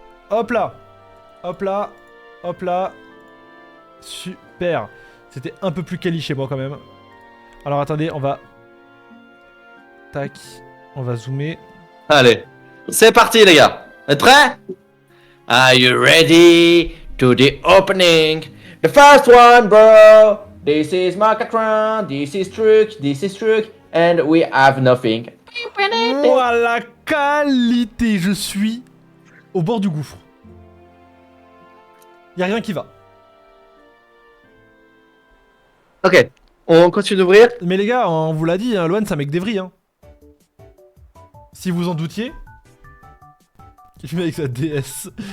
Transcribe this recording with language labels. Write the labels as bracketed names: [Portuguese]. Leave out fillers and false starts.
[French] Hop là. Hop là. Hop là. Super. C'était un peu plus quali chez moi quand même. Alors attendez, on va... Tac. On va zoomer. Allez, c'est parti les gars. Vous êtes prêts? [English] Are you ready to the opening? The first one, bro. This is Macatron, this is Truc, and we have nothing. [French] Voilà, qualité. Je suis au bord du gouffre. Y'a rien qui va. Ok, on continue d'ouvrir. Mais les gars, on vous l'a dit, hein, Loan, c'est un mec d'Evry. Hein. Si vous en doutiez. Il filme avec sa DS.